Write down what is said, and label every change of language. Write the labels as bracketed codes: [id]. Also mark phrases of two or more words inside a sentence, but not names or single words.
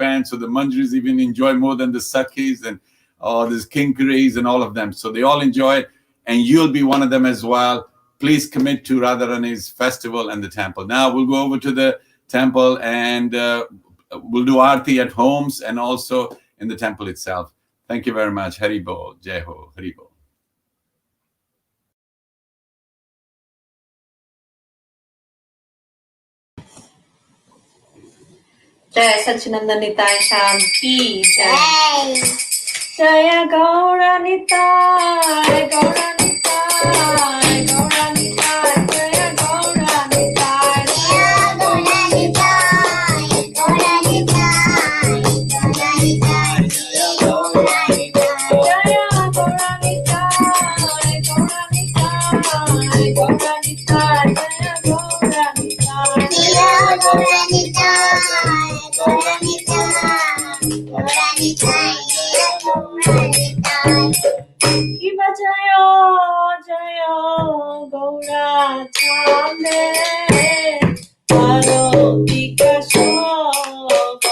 [en] So the Manjaris even enjoy more than the Sakhis and there's Kinkaris and all of them. So they all enjoy it, and you'll be one of them as well. Please commit to Radha Rani's festival and the temple. Now we'll go over to the temple, and we'll do Arati at homes and also in the temple itself. Thank you very much. [hi] हरि बोल। जय हो। हरि बोल. जय सच्चिदानंद निताय श्याम की जय. जय गौर निताय गौर निताय गौर निताय जय गौर निताय जय गौर निताय गौर निताय गौर निताय जय गौर निताय जय गौर निताय गौर निताय गौर निताय जय गौर निताय जय गौर जय गौरा छामे आरती का शोभा.